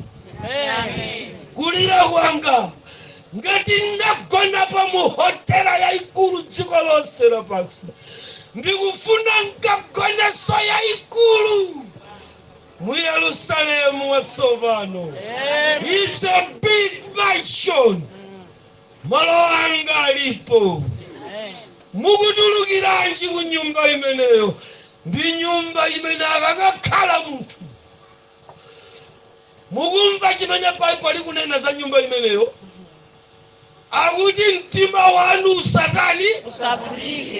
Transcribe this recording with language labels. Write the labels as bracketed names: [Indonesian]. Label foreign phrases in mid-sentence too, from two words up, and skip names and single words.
[Nyanja] Kulira kwanga ngati ndagona pa mu hotela yaikulu dziko lonse lapansi. Ndikufuna nkagoneso yaikulu mu Yerusalemu watsopano. [English] It's a big mansion. [Nyanja] Malo anga alipo. Mukutulukiranji ku nyumba imeneyo? Ndi nyumba imene akakhala munthu. Mukumva chimene pali kunena za nyumba imeneyo? Akuti mtima wanu usatani usavutike.